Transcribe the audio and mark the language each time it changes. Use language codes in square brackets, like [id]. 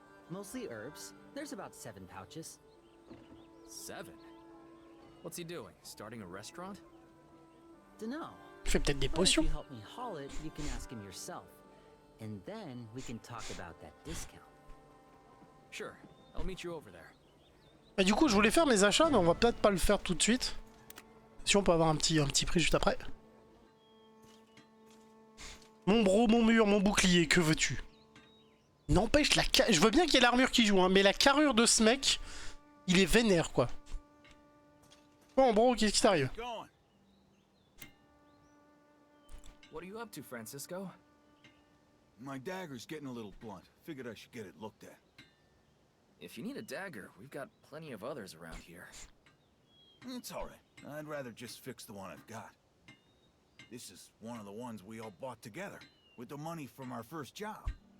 [en] Mostly herbs. There's about 7 pouches. 7? What's he doing? Starting a restaurant? Dunno. [fr] Il fait peut-être des [en] But if [fr] potions. [en] you help me haul it, you can ask him yourself. And then we can talk about that discount. Sure, I'll meet you over there. [fr] Bah, du coup, je voulais faire mes achats, mais on va peut-être pas le faire tout de suite. Si on peut avoir un petit prix juste après. Mon bro, mon mur, mon bouclier, que veux-tu? N'empêche, je veux bien qu'il y ait l'armure qui joue, hein, mais la carrure de ce mec, il est vénère, quoi. Bon, bro, qu'est-ce qui t'arrive? [en] What are you up to, Francisco? My dagger's getting a little blunt. Figured I should get it looked at. If you need a dagger, we've got plenty of others around here. It's alright. I'd rather just fix the one I've got. This is one of the ones we all bought together, with the money from our first job.